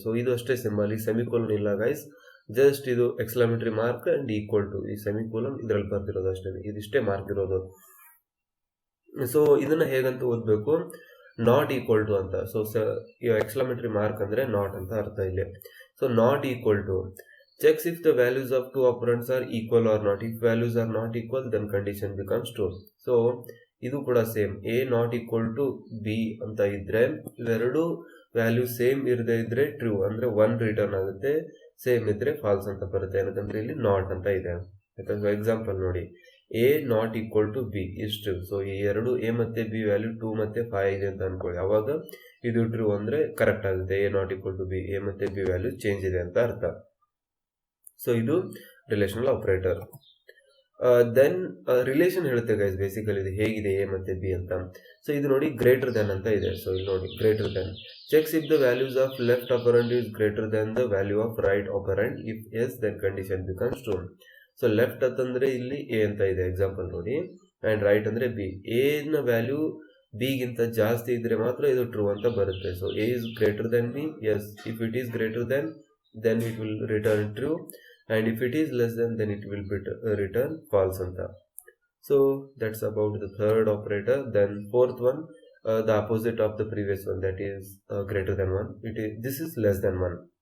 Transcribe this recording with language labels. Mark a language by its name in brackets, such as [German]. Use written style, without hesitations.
[Kannada] So ಇದು ಅಷ್ಟೇ symbol, ಈ ಸೆಮಿಕೋಲನ್ ಇಲ್ಲ ಗೈಸ್. ಜಸ್ಟ್ ಇದು ಎಕ್ಸ್ಕ್ಲಾಮೇಟರಿ ಮಾರ್ಕ್ ಅಂಡ್ ಈಕ್ವಲ್ ಟು, ಈ ಸೆಮಿಕೋಲನ್ ಇದರಲ್ಲಿ ಬರ್ತಿರೋದು ಅಷ್ಟೇ, ಇದಿಷ್ಟೇ ಮಾರ್ಕ್ ಇರೋದು. ಸೊ ಇದನ್ನ ಹೇಗಂತ ಓದಬೇಕು? ನಾಟ್ ಈಕ್ವಲ್ ಟು ಅಂತ. ಸೊ ಎಕ್ಸ್ಕ್ಲಾಮೇಟರಿ ಮಾರ್ಕ್ ಅಂದ್ರೆ ನಾಟ್ ಅಂತ ಅರ್ಥ ಇಲ್ಲಿ. So not equal to [English] checks if the values of two operands are equal or not. If values are not equal, then condition becomes true. [Kannada] So ಇದು ಕೂಡ same, a not equal to b ಅಂತ ಇದ್ರೆ ಇವೆರಡು value same ಇರದೇ ಇದ್ರೆ true ಅಂದ್ರೆ 1 return ಆಗುತ್ತೆ, same ಇದ್ರೆ ಫಾಲ್ಸ್ ಅಂತ ಬರುತ್ತೆ. ಏನಂತಂದ್ರೆ ಇಲ್ಲಿ ನಾಟ್ ಅಂತ ಇದೆ. ಯಾಕಂದ್ರೆ ಎಕ್ಸಾಂಪಲ್ ನೋಡಿ, [English] a not equal to b is true. [Kannada] So ಈ ಎರಡು a ಮತ್ತೆ b ವ್ಯಾಲ್ಯೂ 2 ಮತ್ತೆ 5 ಇದೆ ಅಂತ ಅನ್ಕೊಳ್ಳಿ. ಅವಾಗ ಇದು ಟ್ರೂ ಅಂದ್ರೆ ಕರೆಕ್ಟ್ ಆಗುತ್ತೆ. a not equal to b, a ಮತ್ತೆ b ವ್ಯಾಲ್ಯೂ ಚೇಂಜ್ ಇದೆ ಅಂತ ಅರ್ಥ. ಸೊ ಇದು ರಿಲೇಷನಲ್ ಆಪರೇಟರ್. ದೆನ್ ರಿಲೇಷನ್ ಹೇಳುತ್ತೆ ಗೈಸ್ ಬೇಸಿಕಲಿ ಇದು ಹೇಗಿದೆ ಎ ಮತ್ತೆ ಬಿ ಅಂತ. ಸೊ ಇದು ನೋಡಿ ಗ್ರೇಟರ್ ದೆನ್ ಅಂತ ಇದೆ. [English] so [Kannada] ಇಲ್ಲಿ ನೋಡಿ [English] Greater than checks if the values of left operand is greater than the value of right operand. If yes then condition becomes true. [Kannada] So left ಅಂತಂದ್ರೆ ಇಲ್ಲಿ ಎ ಅಂತ ಇದೆ ಎಕ್ಸಾಂಪಲ್ ನೋಡಿ, ಅಂಡ್ ರೈಟ್ ಅಂದ್ರೆ ಬಿ. ಎ ನ value B ಗಿಂತ ಜಾಸ್ತಿ ಇದ್ರೆ ಮಾತ್ರ ಇದು ಟ್ರೂ ಅಂತ ಬರುತ್ತೆ. [English] So a is greater than b, yes. If it is greater then it will return true, and if it is less than, then it will be return false anta. So that's about the third operator. Then fourth one, the opposite of the previous one, that is greater than 1. This is less than 1.